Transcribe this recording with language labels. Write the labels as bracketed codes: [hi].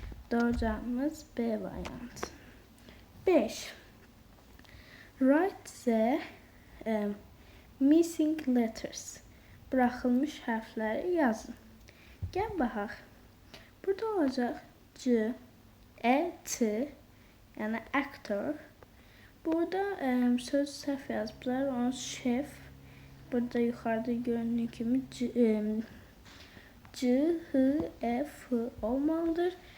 [tr] Doğru cevabımız B variantı. 5. [en] Write the missing letters. [az] Bırakılmış hərfləri yazın. Gəl baxaq. Burada olacaq C, E, T, yani actor. Burada söz səhv yazıblar. Onun chef. Burada yuxarıda göründüyü kimi C, H, E, F olmalıdır.